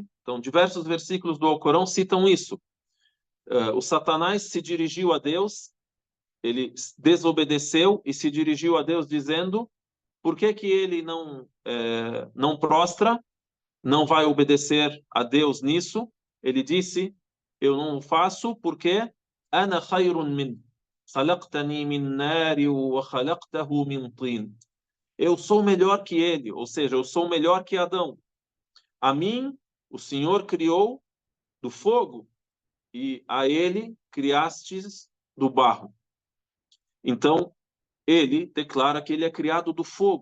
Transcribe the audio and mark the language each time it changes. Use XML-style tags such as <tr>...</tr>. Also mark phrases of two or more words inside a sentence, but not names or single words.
<pt>Então, diversos versículos do Alcorão citam isso. O Satanás se dirigiu a Deus, ele desobedeceu e se dirigiu a Deus dizendo: por que ele não prostra, não vai obedecer a Deus nisso? Ele disse: eu não faço porque</pt> <ar>أنا خير من خلقتني من نار وخلقته من طين.</ar> <pt>Eu sou melhor que ele, ou seja, eu sou melhor que Adão. A mim o Senhor criou do fogo e a ele criastes do barro. Então, ele declara que ele é criado do fogo.</pt>